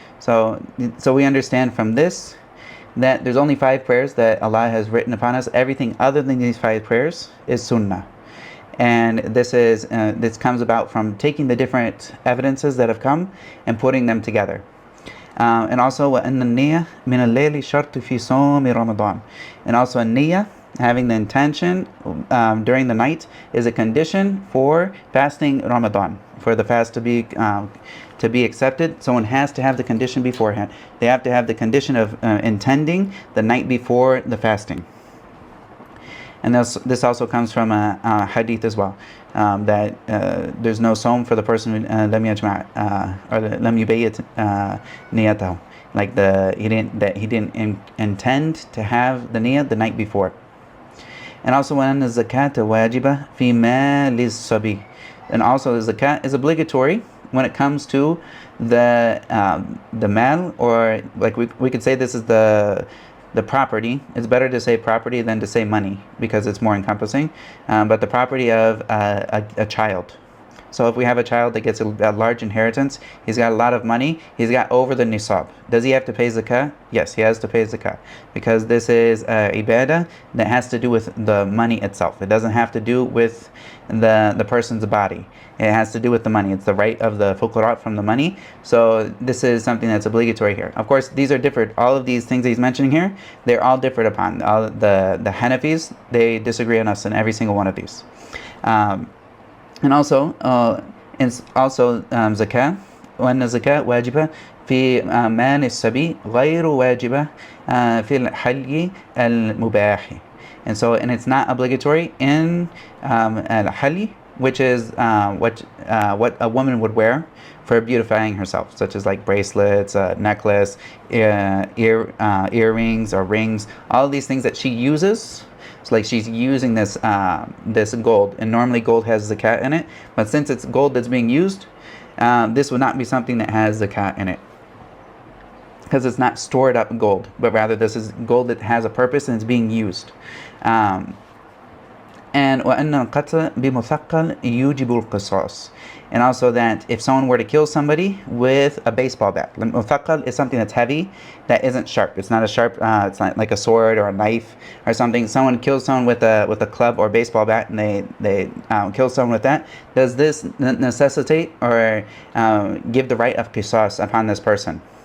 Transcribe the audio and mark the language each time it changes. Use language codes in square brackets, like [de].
[en] So we understand from this that there's only 5 prayers that Allah has written upon us. Everything other than these 5 prayers is sunnah. And this comes about from taking the different evidences that have come and putting them together. And also [ar] وَأَنَّ النِّيَّةَ مِنَ اللَّيْلِ شَرْطٌ فِي صَوْمِ رَمَضَانَ. [en] And also a niyyah, having the intention during the night, is a condition for fasting Ramadan, for the fast to be accepted. Someone has to have the condition beforehand. They have to have the condition of intending the night before the fasting. And this also comes from a hadith as well, that there's no sawm for the person who lam yajma' or [ar] lam yubayyit niyatahu, [en] like he didn't intend to have the niyyah the night before. And also [ar] وَأَنَّ الزَّكَاةَ وَاجِبَةٌ فِي مَالِ الصَّبِيِّ. [en] And also the zakat is obligatory when it comes to the mal, or like we could say this is the property. It's better to say property than to say money, because it's more encompassing, but the property of a child. So if we have a child that gets a large inheritance, he's got a lot of money, he's got over the nisab. Does he have to pay zakah? Yes, he has to pay zakah, because this is ibadah that has to do with the money itself. It doesn't have to do with the person's body. It has to do with the money. It's the right of the fuqara from the money. So this is something that's obligatory here. Of course, these are different. All of these things that he's mentioning here, they're all different upon. All the Hanafis, they disagree on us in every single one of these. And also zakah, [ar] وأن الزكاة واجبة في مال الصبي غير واجبة في الحلي المباح. [en] And it's not obligatory in al-Maḥallī, which is what a woman would wear for beautifying herself, such as like bracelets, necklace, earrings or rings, all of these things that she uses. So like she's using this gold, and normally gold has zakat in it, but since it's gold that's being used, this would not be something that has zakat in it, because it's not stored up gold, but rather this is gold that has a purpose and it's being used. [ar] And وَأَنَّ الْقَتْلَ بِمُثَقَّلٍ يُوجِبُ الْقِصَاص. [en] And also that if someone were to kill somebody with a baseball bat, muthaqal is something that's heavy, that isn't sharp. It's not a sharp, it's not like a sword or a knife or something. Someone kills someone with a club or baseball bat, and they kill someone with that. Does this necessitate or give the right of qisas upon this person?